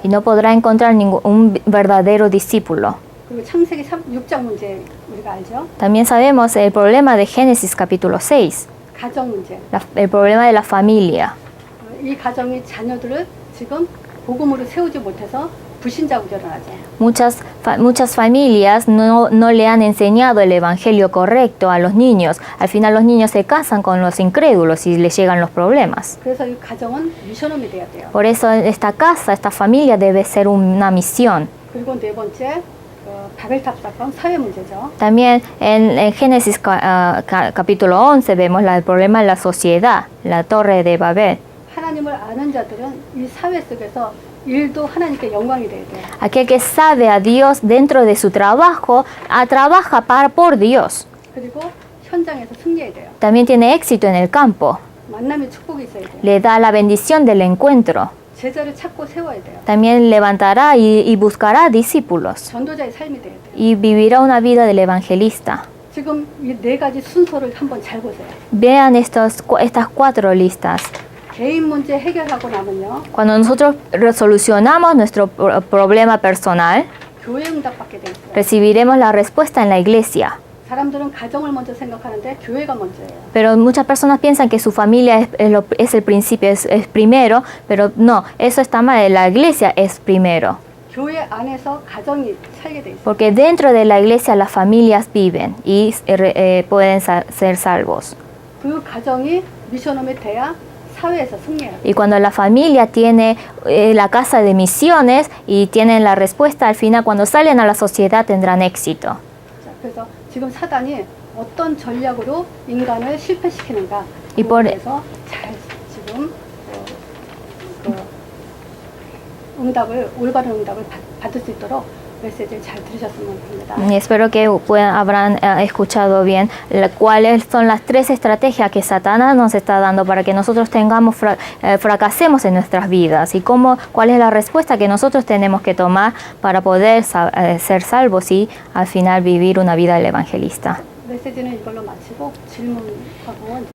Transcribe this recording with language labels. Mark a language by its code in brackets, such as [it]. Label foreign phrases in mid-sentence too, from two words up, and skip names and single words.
[es] y no podrá encontrar un verdadero discípulo. [ko] 그리고 창세기 6장 문제 우리가 알죠? [es] También sabemos el problema de Génesis capítulo 6, [ko] 가정 문제. [es] el problema de la familia. [ko] 이 가정이 자녀들을 지금 복음으로 세우지 못해서 불신자 구절을 하죠. [es] Muchas familias no le han enseñado el evangelio correcto a los niños. Al final los niños se casan con los incrédulos y les llegan los problemas. [ko] 그래서 이 가정은 미션홈이 돼야 돼요. [es] Por eso esta casa, esta familia debe ser una misión. [ko] 그리고 네 번째 바벨탑 사건 사회 문제죠. [es] También en Génesis capítulo 11 vemos el problema de la sociedad, la torre de Babel. [ko] 하나님을 아는 자들은 이 사회 속에서 일도 하나님께 영광이 돼야 돼요. [es] Aquel que sabe a Dios dentro de su trabajo, trabaja por Dios. [ko] 그리고 현장에서 승리해야 돼요. [es] También tiene éxito en el campo. [ko] 만남의 축복이 있어야 돼요. [es] Le da la bendición del encuentro. [ko] 제자를 찾고 세워야 돼요. [es] También levantará y buscará discípulos. [ko] 전도자의 삶이 돼야 돼요. [es] Y vivirá una vida del evangelista. [ko] 지금 이 네 가지 순서를 한번 잘 보세요. [es] Vean estas 4 listas. [ko] 개인 문제 해결하고 나면요. [es] Cuando nosotros resolucionamos nuestro problema personal, [ko] 교회 응답받게 돼 있어요. [es] recibiremos la respuesta en la iglesia. [ko] 사람들은 가정을 먼저 생각하는데 교회가 먼저예요. [es] Pero muchas personas piensan que su familia es el principio, es primero, pero no, eso está mal, la iglesia es primero. [ko] 교회 안에서 가정이 살게 돼 있어요. [es] Porque dentro de la iglesia las familias viven y pueden ser salvos. [ko] 그 가정이 미션홈이 돼야 사회에서 승리해요. [es] Y cuando la familia tiene la casa de misiones y tienen la respuesta al final, cuando salen a la sociedad tendrán éxito. [ko] 자, 그래서 지금 사단이 어떤 전략으로 인간을 실패시키는가 이 뻔해. 그래서 잘 지금 응답을 올바른 응답을 받을 수 있도록 메시지를 잘 들으셨으면 합니다. [es] Y espero que habrán escuchado bien cuáles son las 3 estrategias que Satanás nos está dando para que nosotros fracasemos en nuestras vidas y cuál es la respuesta que nosotros tenemos que tomar para poder ser salvos y al final vivir una vida del evangelista. [ko] 메시지는 이걸로 마치고 질문하고